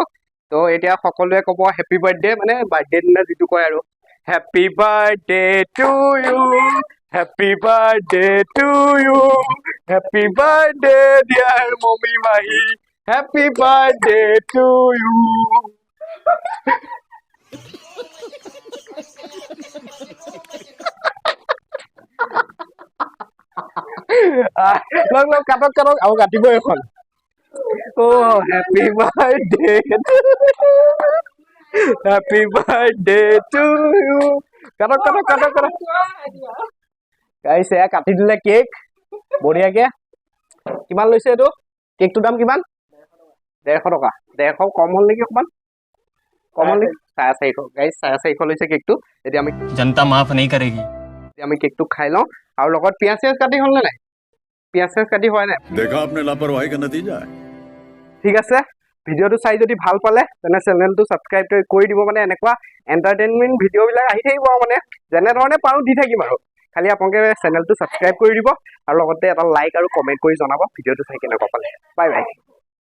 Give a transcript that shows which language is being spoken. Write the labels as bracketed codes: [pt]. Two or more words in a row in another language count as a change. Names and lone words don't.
[as] তো এতিয়া সকলোৱে ক'ব [en] happy birthday [as] মানে বাৰ্থডে দিনা যিটো কয় আৰু [en] happy birthday to you happy birthday to you happy birthday dear মমি মাহি happy birthday to you [as] লগ লগ কাটক কাটক আৰু কাটিব এখন [en] Oh, happy birthday to you. Happy birthday to you. [as] কাটক কাটক কাটক কাটক গাইছ এয়া কাটি দিলে কেক বঢ়িয়াকে কিমান লৈছে এইটো কেকটোৰ দাম কিমান 150 টকা 150 কম হ'ল নেকি অকমান কম হ'ল নেকি 450 গাইছ 450 লৈছে কেকটো এতিয়া আমি [hi] जनता माफ नहीं करेगी [as] আমি কেকটো খাই লওঁ আৰু লগত পিয়াজ চিয়াজ কাটি হ'ল নে নাই পিয়াজ চিয়াজ কাটি হয় নাই [hi] देखा आपने लापरवाही का नतीजा है [as] ঠিক আছে ভিডিওটো চাই যদি ভাল পালে তেনে চেনেলটো সাবস্ক্ৰাইব কৰি দিব মানে এনেকুৱা [en] entertainment videoবিলাক [as] আহি থাকিব মানে যেনে ধৰণে পাৰো দি থাকিম আৰু খালি আপোনালোকে চেনেলটো সাবস্ক্ৰাইব কৰি দিব আৰু লগতে এটা লাইক আৰু কমেন্ট কৰি জনাব ভিডিওটো চাই কেনেকুৱা পালে [en] bye bye